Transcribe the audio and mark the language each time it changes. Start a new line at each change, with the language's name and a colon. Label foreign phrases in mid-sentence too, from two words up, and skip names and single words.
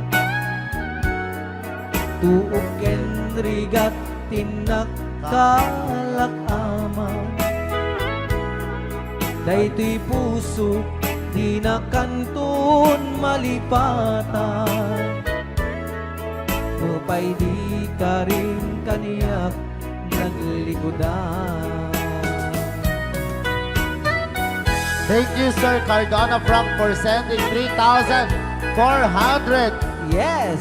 Iloko: tuok ken rigat tinakkalak ama daytoy puso di na kantun malipatan upay di ka rin kaniyak naglikodan.
English: Thank you, Sir Cardona Frank, for sending 3,400 Yes!